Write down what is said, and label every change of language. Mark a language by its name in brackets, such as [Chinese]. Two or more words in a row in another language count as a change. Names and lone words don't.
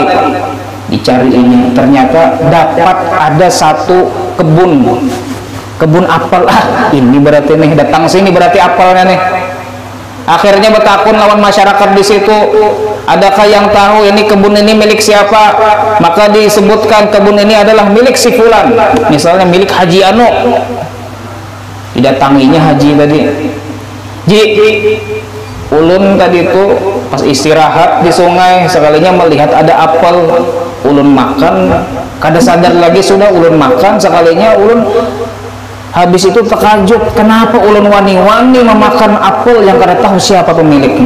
[Indonesian] Dicariinya, ternyata dapat ada satu kebun apel. Ini berarti nih, datang sini berarti apelnya nih. Akhirnya [Banjar] bertakun lawan [Indonesian] masyarakat di situ, adakah yang tahu ini kebun ini milik siapa? Maka disebutkan kebun ini adalah milik si fulan, misalnya milik Haji Anu. [Banjar] Didatanginya Haji tadi, Ji, ulun tadi itu pas istirahat di sungai, sekalinya melihat ada apel, ulun makan, kada sadar lagi sudah ulun makan, sekalinya ulun habis itu terkajub, kenapa ulun wani-wani memakan apel yang kada tahu siapa pemiliknya.